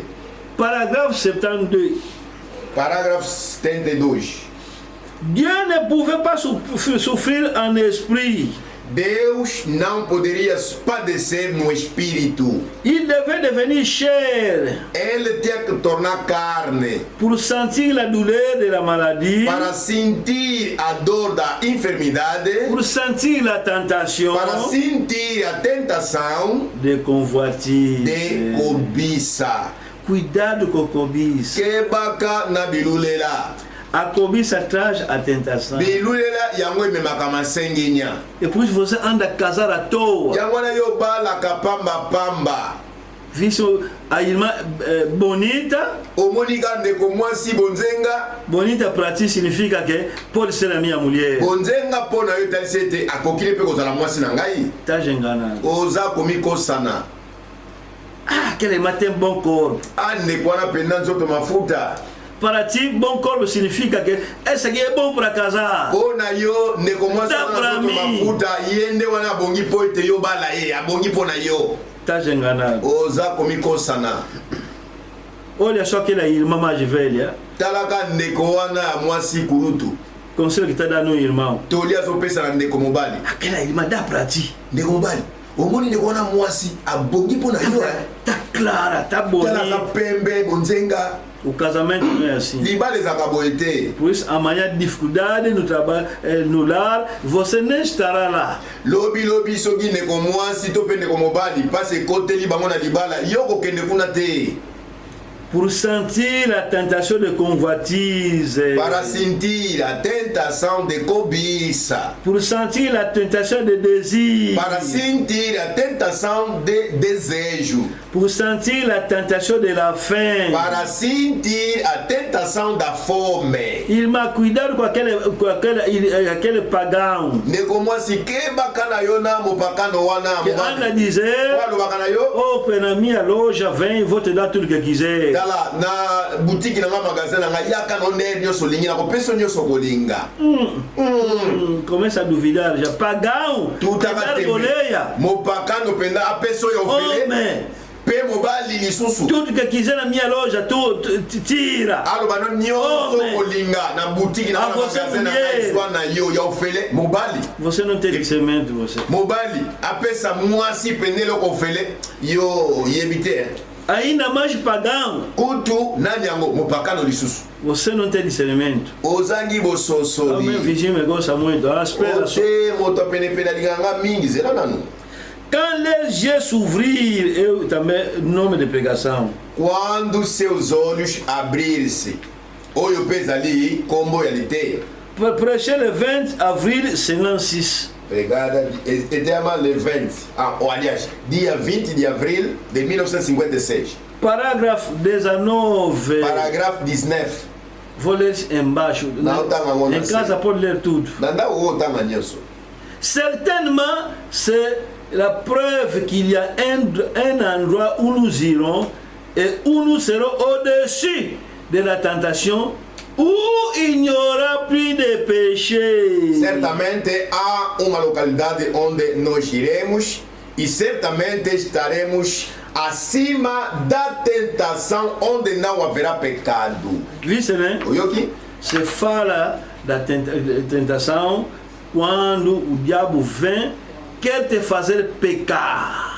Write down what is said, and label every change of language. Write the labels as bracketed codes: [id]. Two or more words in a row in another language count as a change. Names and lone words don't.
[fr] Paragraphe 72. [pt] Parágrafo 72. [fr] Dieu ne pouvait pas souffrir en esprit. [pt] Deus não poderia padecer no espírito. [fr] Il devait devenir chair [pt] Ele tinha que tornar carne [fr] pour sentir la douleur de la maladie, [pt] para sentir a dor da enfermidade, [fr] pour sentir la tentation [pt] para sentir a tentação [fr] de convoitise. [pt] de cobiça. Cuidado com a cobiça. [ln] Kebaka na bilulela. [pt] A cobiça traz a tentação. [ln] Bilulela yango ememaka masenginya. [pt] E por isso você anda a casar à toa. [ln] Yango na yo balaka pamba pamba. [pt] Visto a irmã bonita. [ln] Omonika ndeko mwasi bonzenga. [pt] Bonita para ti significa que pode ser a minha mulher. [ln] Bonzenga pona yo talisi ete akokile mpe kozala mwasi na ngai. [pt] Tá enganado. [ln] Oza komikosana. [pt] Ah, aquele irmã tem bom corpo. [ln] Ah, ndeko wana penda nzoto mafuta. [pt] Para ti, bom corpo significa que esse aqui é bom para casar. [ln] Pona yo ndeko mwasi [pt] Tá [ln] wana [pt] pra [ln] nzoto [pt] mim. [ln] mafuta yende wana abongi po ete yo bala ye abongi pona yo. [pt] Tá enganado. [ln] Oza komikosana. [pt] Olha só aquela irmã mais velha. [ln] Talaka ndeko wana ya mwasi kulutu. [pt] Conselho que está dando um irmão. [ln] Toli azopesa na ndeko mobali. [pt] Aquela irmã dá para ti. [ln] Ndeko mobali. Omoni ndeko wana mwasi abongi pona yo. [pt] Tá clara, tá [ln] Talaka [pt] bonita. [ln] pembe bonzenga. [pt] O casamento não é assim. [ln] Libala ezaka boye te. [pt] Por isso, amanhã dificuldade no trabalho, no lar, você nem estará lá. [ln] Lobi lobi soki ndeko mwasi to pe ndeko mobali pasi ekoteli bango na libala yo kokende kuna te. [fr] Pour sentir la tentation de convoitise. [pt] Para sentir a tentação de cobiça. [fr] Pour sentir la tentation de désir. [pt] Para sentir a tentação de desejo. [fr] Pour sentir la tentation de la faim. [pt] Para sentir a tentação da fome. Irmã, cuidado com aquele pagão [ln] Ndeko mwasi kebaka na yo na mopakano wana [pt] que anda a dizer: [ln] alobaka na yo [pt] oh, na minha loja, vem, vou te dar tudo que quiser. [ln] tala na boutique na nga magasin na nga yaka no nde nyonso olingi na kopesa nyonso kolinga. [pt] Começa a duvidar já. Pagão, [ln] Tutaka [pt] pegar [ln] tembe [pt] boleia. [ln] mopakano penda apesa oyo ofele [pt] Homem, [ln] pe mobali lisusu [pt] tudo que quiser na minha loja, tu tira. [ln] aloba no nyonso [pt] Homem. [ln] kolinga na boutique na nga [pt] Ah, você [ln] magasin na nga [pt] mulher. [ln] ezwa na yo ya ofele mobali. [pt] Você não tem discernimento, você. [ln] Mobali apesa mwasi pende eloko ofele yo yebi te. [pt] Ainda mais pagão, [ln] Kutu nani yango mopakano lisusu [pt] você não tem discernimento. [ln] ozangi [pt] O meu [ln] bososoli [pt] vizinho me gosta muito. Ah, espera só. [ln] ote moto apenepene alinganga mingi zela nanu. [fr] Quand les yeux s'ouvrir, [pt] eu também, nome de pregação. Quando seus olhos abrir-se, [ln] oyo pe ezali kombo ya liteya. [fr] Prêché le 20 avril 56. [pt] Pregada etema le 20 aliás dia 20 de avril de 1956. Parágrafo 19. [fr] Paragraphe 19. [pt] Vou ler embaixo. Não, tá, mas Em casa pode ler tudo. [ln] Nanda o otanga nyonso. [fr] Certainement, c'est la preuve qu'il y a un endroit où nous irons et où nous serons au-dessus de la tentation, où il n'y aura plus de péché. [pt] Certamente há uma localidade onde nós iremos e certamente estaremos acima da tentação onde não haverá pecado. Vice, né? [ln] Oyoki? [pt] Se fala da tentação quando o diabo vem, quer te fazer pecar.